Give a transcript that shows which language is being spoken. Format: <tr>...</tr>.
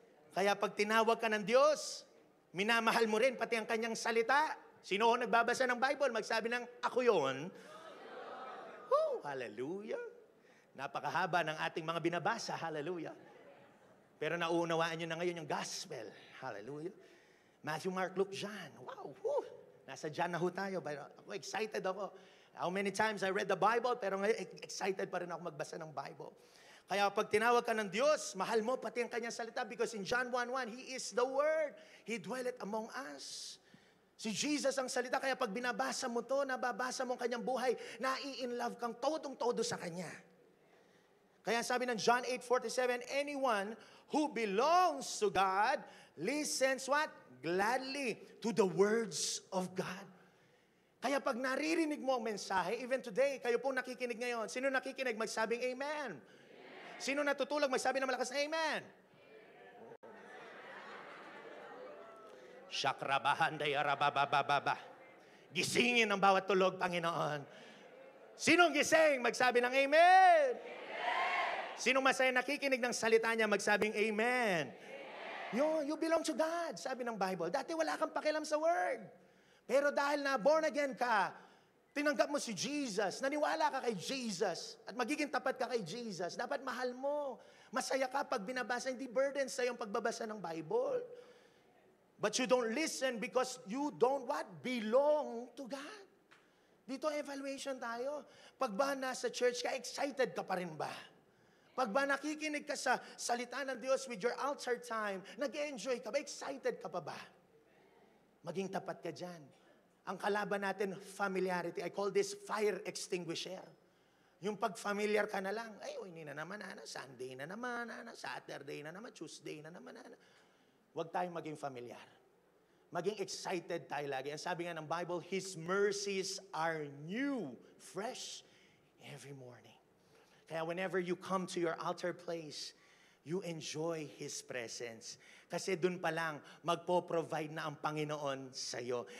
<tl>Kaya pag tinawag ka ng Diyos, minamahal mo rin pati ang Kanyang salita. Sino nagbabasa ng Bible? Magsabi ng, ako yun. Oh, hallelujah. Napakahaba ng ating mga binabasa, hallelujah. Pero nauunawaan nyo na ngayon yung gospel, hallelujah. Matthew, Mark, Luke, John, wow, whew. Nasa John na ho tayo, pero ako excited ako.</tl> <en>How many times I read the Bible,</en> <tl>pero ngayon excited pa rin ako magbasa ng Bible. Kaya pag tinawag ka ng Diyos, mahal mo pati ang Kanyang salita</tl> <en>because in John 1:1, He is the Word. He dwelleth among us.</en> <tl>Si Jesus ang salita, kaya pag binabasa mo to, nababasa mo ang Kanyang buhay, nai-in-love kang todong-todo sa Kanya. Kaya sabi ng John 8:47,</tl> <en>anyone who belongs to God listens what? Gladly to the words of God.</en> <tl>Kaya pag naririnig mo ang mensahe,</tl> <en>even today,</en> <tl>kayo pong nakikinig ngayon, sino nakikinig, magsabing Amen. Sino natutulog, magsabi ng malakas na Amen. Shakrabahanday arababababa. Gisingin ang bawat tulog, Panginoon. Sinong gising, magsabi ng Amen. Sino masaya nakikinig ng salita niya, magsabing Amen.</tl> <en>You belong to God,</en> <tl>sabi ng Bible. Dati wala kang pakialam sa Word. Pero dahil na born again ka, tinanggap mo si Jesus, naniwala ka kay Jesus, at magiging tapat ka kay Jesus, dapat mahal mo. Masaya ka pag binabasa, hindi burden sa iyong pagbabasa ng Bible.</tl> <en>But you don't listen because you don't what? Belong to God.</en> <tl>Dito evaluation tayo. Pag ba nasa church ka, excited ka pa rin ba? Pag ba nakikinig ka sa salita ng Diyos</tl> <en>with your altar time,</en> <tl>nag-enjoy ka ba? Excited ka pa ba? Maging tapat ka dyan. Ang kalaban natin, familiarity.</tl> <en>I call this fire extinguisher.</en> <tl>Yung pag-familiar ka na lang, ay, hindi na naman, Sunday na naman, Saturday na naman, Tuesday na naman, Huwag tayong maging familiar. Maging excited tayo lagi. Ang sabi nga ng Bible,</tl> <en>His mercies are new, fresh, every morning. Kaya whenever you come to your altar place, you enjoy His presence.</en> <tl>Kasi dun pa lang, magpo-provide na ang Panginoon sa iyo.</tl>